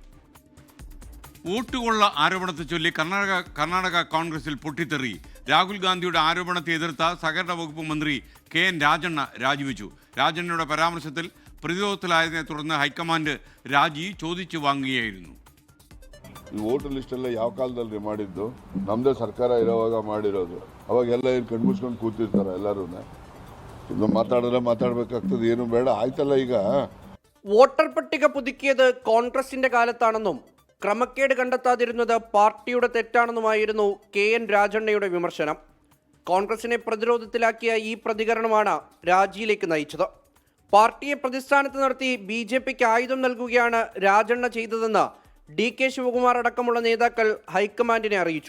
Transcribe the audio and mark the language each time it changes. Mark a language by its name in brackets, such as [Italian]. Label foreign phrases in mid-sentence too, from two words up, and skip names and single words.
[Malayalam] വോട്ടുകൊള്ള ആരോപണത്തെ ചൊല്ലി കർണാടക കോൺഗ്രസിൽ പൊട്ടിത്തെറി. രാഹുൽ ഗാന്ധിയുടെ ആരോപണത്തെ എതിർത്ത സഹകരണ വകുപ്പ് മന്ത്രി KN രാജണ്ണ രാജിവെച്ചു. രാജണ്ണയുടെ പരാമർശത്തിൽ പ്രതിരോധത്തിലായതിനെ തുടർന്ന് ഹൈക്കമാൻഡ് രാജി ചോദിച്ചു വാങ്ങുകയായിരുന്നു. [Kannada] ಈ ವೋಟರ್ ಲಿಸ್ಟ್ ಎಲ್ಲ ಯಾವ ಕಾಲದಲ್ಲಿ ಮಾಡಿದ್ದು? ನಮ್ಮದೇ ಸರ್ಕಾರ ಇರೋವಾಗ ಮಾಡಿರೋದು. ಅವಾಗೆಲ್ಲ ಏನು ಕಣ್ಮುಚ್ಕೊಂಡು ಕೂತಿರ್ತಾರೆ ಎಲ್ಲರೂ. മാറ്റാടಬೇಕಾಗ್ತದೆ, ಏನು ಬೇಡ ಆಯ್ತಲ್ಲ. ಈಗ [Malayalam] വോട്ടർ പട്ടിക പുതുക്കിയത് കോൺഗ്രസിന്റെ കാലത്താണെന്നും ക്രമക്കേട് കണ്ടെത്താതിരുന്നത് പാർട്ടിയുടെ തെറ്റാണെന്നുമായിരുന്നു KN രാജണ്ണയുടെ വിമർശനം. കോൺഗ്രസിനെ പ്രതിരോധത്തിലാക്കിയ ഈ പ്രതികരണമാണ് രാജിയിലേക്ക് നയിച്ചത്. പാർട്ടിയെ പ്രതിസ്ഥാനത്ത് നിർത്തി BJPക്ക് ആയുധം നൽകുകയാണ് രാജണ്ണ ചെയ്തതെന്ന് DK ശിവകുമാർ അടക്കമുള്ള നേതാക്കൾ ഹൈക്കമാൻഡിനെ അറിയിച്ചു.